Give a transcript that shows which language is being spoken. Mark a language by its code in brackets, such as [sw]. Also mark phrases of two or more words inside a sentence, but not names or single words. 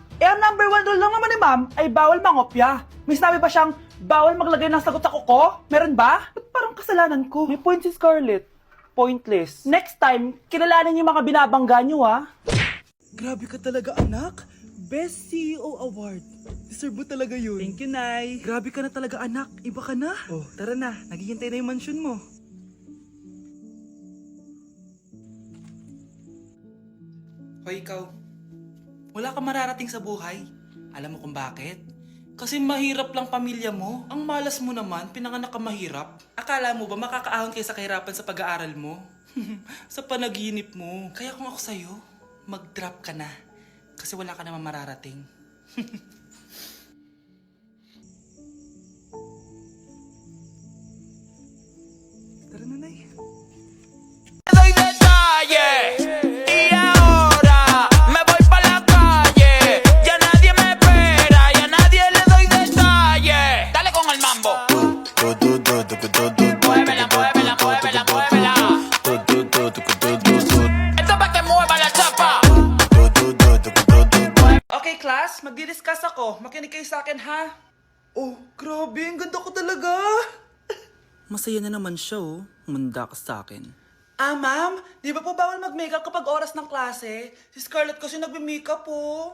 [tl] Eh, ang [en] number 1 rule [tl] lang naman ni ma'am ay bawal mangopya. May sinabi ba siyang bawal maglagay ng sagot sa kuko? Meron ba? Ba't parang kasalanan ko? May point si Scarlett. Pointless. Next time, kilalanin yung mga binabangga nyo, ha? Grabe ka talaga, anak. [en] Best CEO Award. [tl] Deserve mo talaga yun. [en] Thank you, [tl] Nay. Grabe ka na talaga, anak. Iba ka na. Oh, tara na. Naghihintay na yung mansion mo. Hoy, ikaw. Wala kang mararating sa buhay. Alam mo kung bakit? Kasi mahirap lang pamilya mo. Ang malas mo naman, pinanganak ka mahirap. Akala mo ba makakaahon kayo sa kahirapan sa pag-aaral mo? Sa panaginip mo. Kaya kung ako sa'yo, mag-drop ka na. Kasi wala ka naman mararating. Tara na, Nay. [es] Doy detalles y ahora me voy pa la calle. Ya nadie me espera, ya nadie le doy detalles. Dale con el mambo. Muévela, muévela, muévela, muévela. Esto pa' que mueva la chapa. [tl] Okay, class, magdi-discuss ako. Makinig kayo sa akin, ha? Oh, grabe. Ang ganda ko talaga. Masaya na naman siya, oh. Manda ka sa akin. Ma'am, di ba po bawal mag-makeup kapag oras ng klase? Si Scarlett kasi nagme-makeup po.